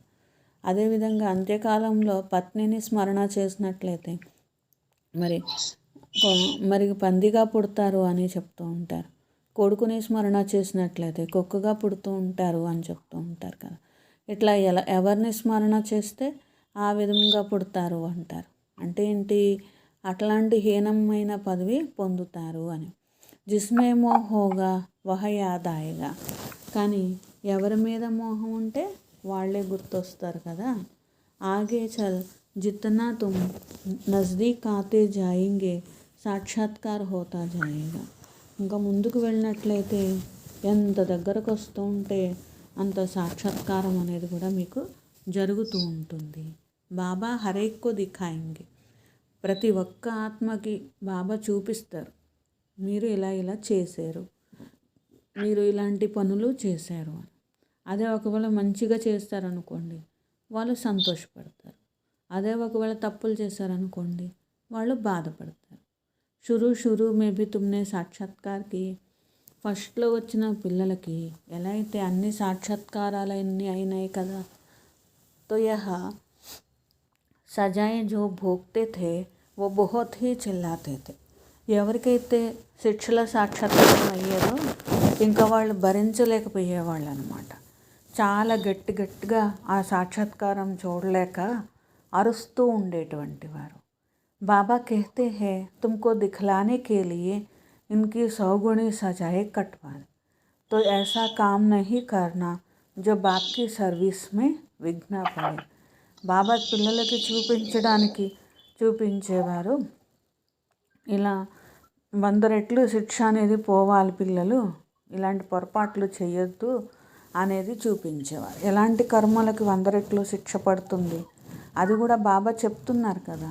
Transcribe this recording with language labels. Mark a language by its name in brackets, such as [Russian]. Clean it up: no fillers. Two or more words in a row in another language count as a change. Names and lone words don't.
[Telugu] అదేవిధంగా అంత్యకాలంలో పత్నిని స్మరణ చేసినట్లయితే మరి పందిగా పుడతారు అని చెప్తూ ఉంటారు. కొడుకుని స్మరణ చేసినట్లయితే కుక్కగా పుడుతూ ఉంటారు అని చెప్తూ ఉంటారు కదా. ఇట్లా ఎవరిని స్మరణ చేస్తే ఆ విధంగా పుడతారు అంటారు. అంటే ఏంటి, అట్లాంటి హీనమైన పదవి పొందుతారు అని. [Hindi] जिसमें मोह होगा वह याद आएगा. [Telugu] కానీ ఎవరి మీద మోహం ఉంటే వాళ్ళే గుర్తొస్తారు కదా. [Hindi] आगे चल जितना तुम नज़दीक आते जाएंगे साक्षात्कार होता जाएगा. [Telugu] ఇంకా ముందుకు వెళ్ళినట్లయితే ఎంత దగ్గరకు వస్తూ ఉంటే అంత సాక్షాత్కారం అనేది కూడా మీకు జరుగుతూ ఉంటుంది. [Hindi] बाबा हरेक को दिखाएंगे. [Telugu] ప్రతి ఒక్క ఆత్మకి బాబా చూపిస్తారు, మీరు ఇలా చేశారు, మీరు ఇలాంటి పనులు చేశారు అని. అదే ఒకవేళ మంచిగా చేస్తారనుకోండి, వాళ్ళు సంతోషపడతారు. అదే ఒకవేళ తప్పులు చేశారనుకోండి, వాళ్ళు బాధపడతారు. [Hindi] शुरू में भी तुमने साक्षात्कार की [Telugu] ఫస్ట్లో వచ్చిన పిల్లలకి ఎలా అయితే అన్ని సాక్షాత్కారాలన్నీ అయినాయి కదా. [Hindi] तो यह सजाएँ जो भोगते थे वो बहुत ही चिल्लाते थे. [Telugu] ఎవరికైతే శిక్షల సాక్షాత్కారం అయ్యేదో ఇంకా వాళ్ళు భరించలేకపోయేవాళ్ళు అనమాట. చాలా గట్టిగా ఆ సాక్షాత్కారం చూడలేక అరుస్తూ ఉండేటువంటి వారు. [Hindi] బాబా कहते हैं तुमको दिखलाने के लिए इनकी 100 गुणी सजाएं कटवा दें, तो ऐसा काम नहीं करना जो बाप की सर्विस में विघ्न पड़े. [Telugu] బాబా పిల్లలకి చూపించేవారు. ఇలా 100 రెట్లు శిక్ష అనేది పోవాలి, పిల్లలు ఇలాంటి పొరపాట్లు చేయొద్దు అనేది చూపించేవారు. ఎలాంటి కర్మలకి 100 రెట్లు శిక్ష పడుతుంది అది కూడా బాబా చెప్తున్నారు కదా.